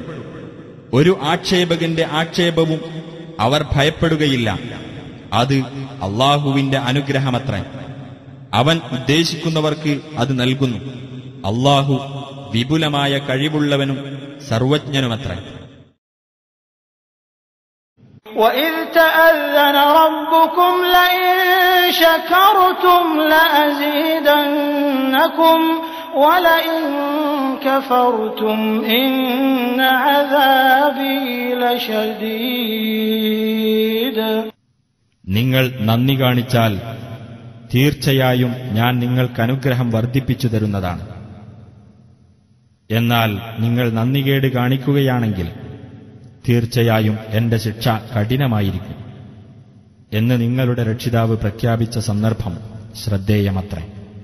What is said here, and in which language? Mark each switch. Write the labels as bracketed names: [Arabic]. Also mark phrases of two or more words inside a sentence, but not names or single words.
[Malayalam] ഒരു ആക്ഷേപകന്റെ ആക്ഷേപവും അവർ ഭയപ്പെടുകയില്ല. അത് അല്ലാഹുവിന്റെ അനുഗ്രഹമത്രേ. അവൻ ഉദ്ദേശിക്കുന്നവർക്ക് അത് നൽകുന്നു. അല്ലാഹു വിപുലമായ കഴിവുള്ളവനും സർവജ്ഞനുമത്രേ. [Arabic] وَإِذْ تَأَذَّنَ رَبُّكُمْ لَئِن شَكَرْتُمْ لَأَزِيدَنَّكُمْ وَلَئِن كَفَرْتُمْ إِنَّ عَذَابِي لَشَدِيدٌ. [Malayalam] നിങ്ങൾ നന്ദി കാണിച്ചാൽ തീർച്ചയായും ഞാൻ നിങ്ങൾക്ക് അനുഗ്രഹം വർദ്ധിപ്പിച്ചു തരുന്നതാണ്. എന്നാൽ നിങ്ങൾ നന്ദികേട് കാണിക്കുകയാണെങ്കിൽ തീർച്ചയായും എന്റെ ശിക്ഷ കഠിനമായിരിക്കും എന്ന് നിങ്ങളുടെ രക്ഷിതാവ് പ്രഖ്യാപിച്ച സന്ദർഭം ശ്രദ്ധേയമത്രേ.